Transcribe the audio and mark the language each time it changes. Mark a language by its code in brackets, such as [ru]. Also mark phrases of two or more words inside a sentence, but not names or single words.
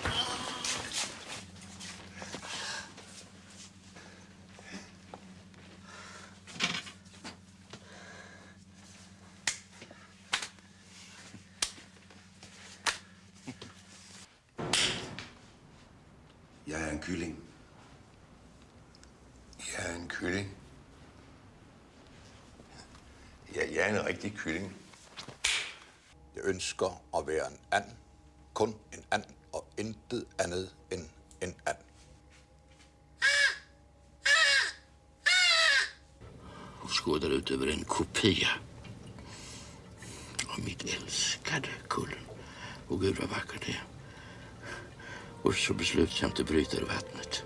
[da] Jeg er en kylling. Jeg er en kylling. Ja, jeg er en rigtig kylling. Jeg ønsker at være en and. Kun en and og intet andet end en and. [sv] Och skådar ut över en kopia av mitt älskade Kullen. Och gud vad vackert det är. Och så beslutsamt att bryta ur vattnet.